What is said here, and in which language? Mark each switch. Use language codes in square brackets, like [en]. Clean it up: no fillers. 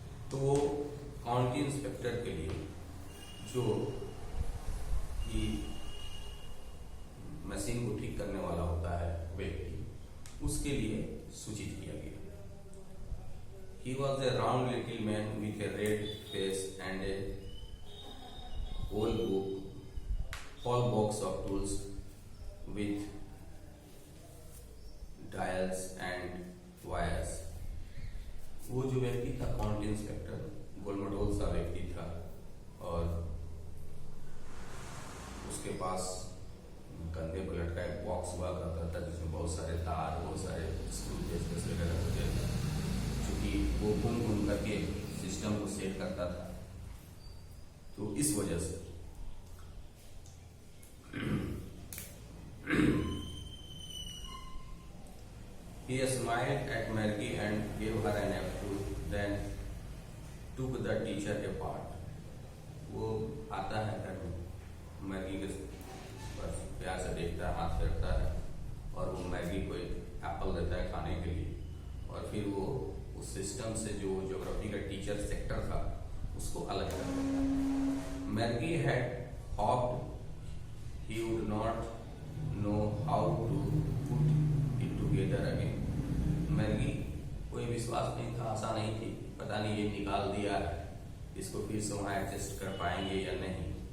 [hi] तो वो county inspector के लिए जो कि मशीन को ठीक करने वाला होता है व्यक्ति, उसके लिए सूचित किया गया। [en] He was a round little man with a red face and a whole box of tools with dials and wires. [hi] वो जो व्यक्ति था काउंटी इंस्पेक्टर, गोलमटोल सा व्यक्ति था और उसके पास कंधे पर लटका एक बॉक्स हुआ करता था जिसमें बहुत सारे तार, बहुत सारे स्क्रू पेचकस वगैरह होते थे, क्योंकि वो घूम करके सिस्टम को सेट करता था। तो इस वजह से [en] he smiled at Maggie and gave her an apple, then took the teacher apart. [hi] वो आता है घर में, मैगी के बस प्यार से देखता है, हाथ फेरता है और वो मैगी को एक एप्पल देता है खाने के लिए। और फिर वो उस सिस्टम से जो ज्योग्राफी का टीचर सेक्टर था उसको अलग कर देता है। [en] Maggie had hoped he would not know how to put it together again. [hi] Maggi कोई विश्वास नहीं था, आशा नहीं थी, पता नहीं ये निकाल दिया है, इसको फिर से वहाँ एडजस्ट कर पाएंगे या नहीं।